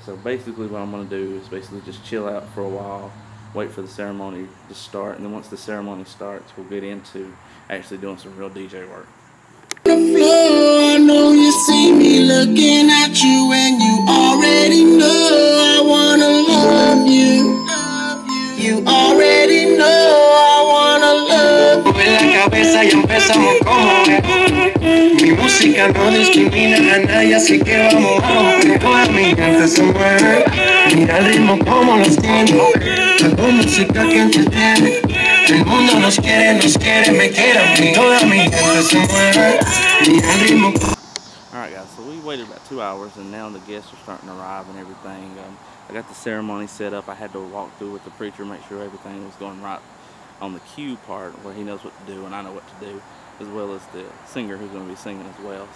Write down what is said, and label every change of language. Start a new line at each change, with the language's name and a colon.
English: So basically what I'm going to do is basically just chill out for a while, wait for the ceremony to start, and then once the ceremony starts we'll get into actually doing some real DJ work. I know you see me looking at you and you already know I wanna love you. You already know I wanna love you.
Spanish: Mueve la cabeza y empezamos como es. Mi música no discrimina a nadie, así que vamos a romper. Toda mi gente se mueve. Mira el ritmo como los tiene. Hago música que entretiene. El mundo nos quiere, me quiere a mí. Toda mi gente se mueve. Mira el ritmo.
English: Alright guys, so we waited about 2 hours and now the guests are starting to arrive and everything. I got the ceremony set up. I had to walk through with the preacher, make sure everything was going right on the cue part where he knows what to do and I know what to do, as well as the singer who's going to be singing as well.